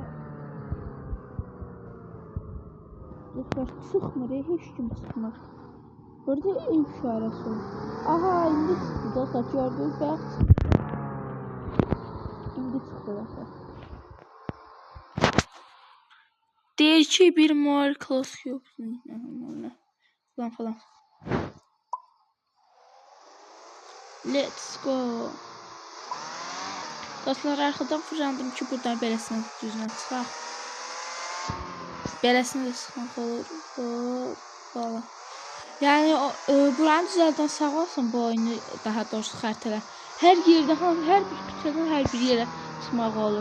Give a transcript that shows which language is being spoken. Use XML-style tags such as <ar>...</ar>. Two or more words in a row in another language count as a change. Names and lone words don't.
<az>Dostlar, çıxmır, heç kim çıxmır. Burada ev işarəsi olur. Aha, indi çıxdı dostlar, gördünüz bəyək çıxdı. İndi çıxdı dostlar. Deyir ki, bir</az> <en>more class</en> <az>yox. Falan.</az> <en>Let's go.</en> <az>Dostlar, arxadan fırlandım ki, buradan beləsini düzünə çıxaq. Beləsini də çıxmaq olur. Falan. Yəni buranı düzəldən sağ olsun, bu oyunu daha doğrusu xəritələr. Hər yerdə, hər bir küçədən hər bir yerə çıxmaq olur.</az>